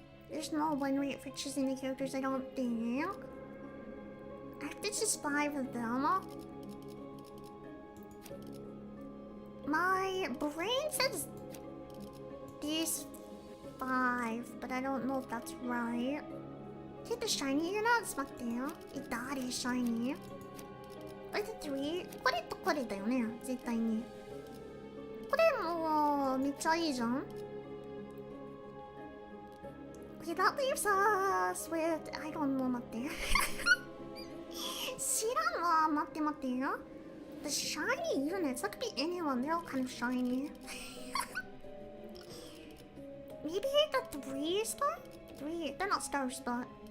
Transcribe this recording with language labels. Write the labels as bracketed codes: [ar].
[en] There's no win rate for choosing the characters, I don't think. I have to choose 5 of them. My brain says these 5, but I don't know if that's right. Take the shiny, you're not smart there. That is shiny. Or the 3. [ja] これとこれだよね、絶対に。これもめっちゃいいじゃん。 [en] Okay, that leaves us with. I don't know, [ja] 待って。知らんわ、待ってよ。 [en] The shiny units, that could be anyone, they're all kind of shiny. Maybe the 3 star? 3, they're not stars, but.